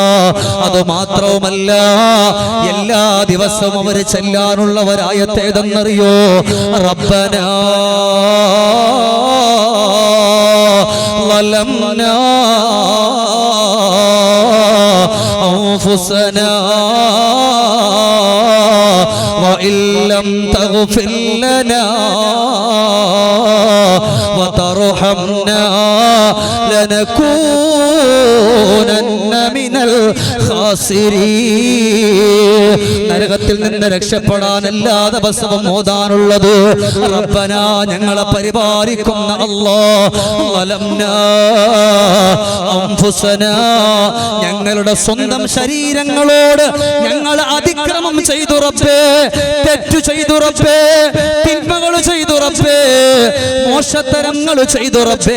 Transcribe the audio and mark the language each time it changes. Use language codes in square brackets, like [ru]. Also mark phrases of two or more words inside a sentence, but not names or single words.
[ml] അത് മാത്രവുമല്ല എല്ലാ ദിവസവും അവർ ചെല്ലാനുള്ള ഒരായത്ത് ഏതെന്നറിയോ? [ar] ربنا ظلمنا أنفسنا وإن لم تغفر لنا وترحمنا لنكونن من الخاسرين. [ml] നരകത്തിൽ നിന്ന് രക്ഷപ്പെടാൻ എല്ലാ ദിവസവും ഓതാനുള്ളത് റബ്ബന ഞങ്ങളെ പരിപാലിക്കുന്ന അല്ലാഹ് [ar] ظلمنا أنفسنا [ml] ഞങ്ങളുടെ സ്വന്തം ശരീരങ്ങളോട് ഞങ്ങൾ അതിക്രമം ചെയ്തു റബ്ബേ, തെറ്റു ചെയ്തു റബ്ബേ, തിന്മകൾ ചെയ്തു റബ്ബേ, മോശത്തരങ്ങൾ ചെയ്തു റബ്ബേ.